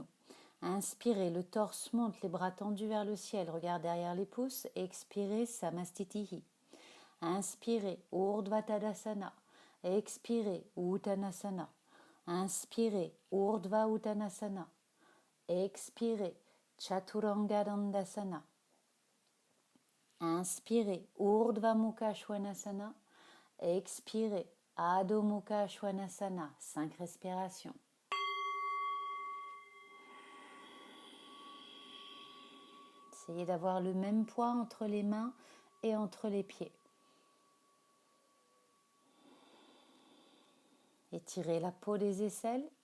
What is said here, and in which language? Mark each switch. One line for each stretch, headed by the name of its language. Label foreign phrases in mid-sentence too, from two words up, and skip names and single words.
French: Inspirez, le torse monte, les bras tendus vers le ciel, regard derrière les pouces. Expirez, Samastitihi. Inspirez, Urdhva Tadasana. Expirez, Uttanasana. Inspirez, Urdhva Uttanasana. Expirez, Chaturanga Dandasana. Inspirez, Urdhva Mukha Svanasana. Expirez, Adho Mukha Svanasana. 5 respirations. Essayez d'avoir le même poids entre les mains et entre les pieds. Étirez la peau des aisselles.